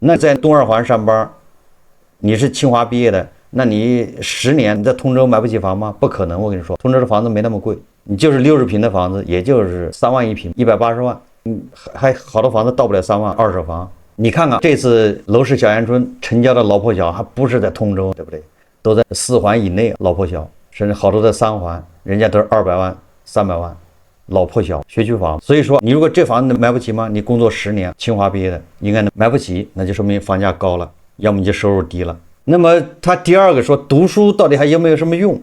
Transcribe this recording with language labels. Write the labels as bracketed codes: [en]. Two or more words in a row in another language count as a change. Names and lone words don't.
[zh] 那在東二環上班，你是清華畢業的，那你10年你在通州買不起房嗎？不可能，我跟你說，通州的房子沒那麼貴，你就是60平的房子，也就是3萬1平，180萬，還好多房子到不了3萬，二手房。你看看這次樓市小陽春成交的老破小，還不是在通州，對不對？都在4環以內，老破小，甚至好多在3環，人家都是200萬、300萬。老破小學區房，所以說你如果這房子買不起嗎？你工作10年，清華畢業的應該能買不起，那就說明房價高了，要麼你就收入低了。那麼他第二個說讀書到底還有沒有什麼用？